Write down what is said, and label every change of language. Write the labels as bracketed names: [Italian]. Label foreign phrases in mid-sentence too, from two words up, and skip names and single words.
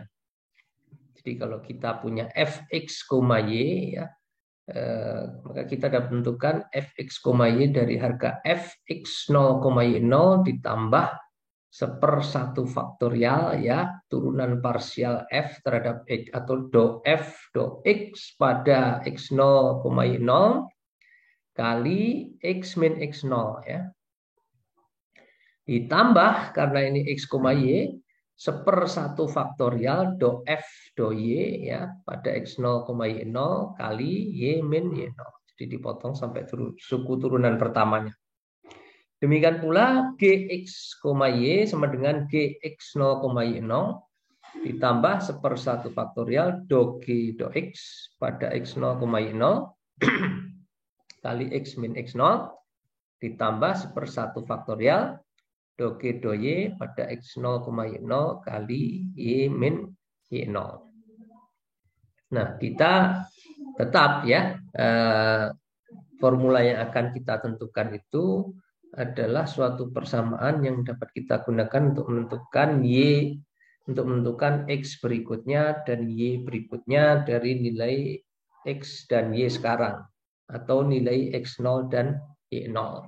[Indonesian] Jadi kalau kita punya fx, y ya, maka kita dapat menentukan fx, y dari harga fx0, y 0 ditambah 1/1 faktorial ya turunan parsial f terhadap x atau do f do x pada x0, y 0 kali x min x0 ya. Ditambah karena ini x, y 1/1 faktorial do f do y ya pada x0, y 0 kali y min y 0. Jadi dipotong sampai suku turunan pertamanya. Demikian pula gx, y sama dengan gx0, y 0 ditambah 1/1 faktorial do g do x pada x0, y 0 kali x min x0 ditambah 1/1 faktorial do g do y pada x0, y 0 kali y min y 0. Nah, kita tetap ya formula yang akan kita tentukan itu adalah suatu persamaan yang dapat kita gunakan untuk menentukan y, untuk menentukan x berikutnya dan y berikutnya dari nilai x dan y sekarang atau nilai x0 dan y0.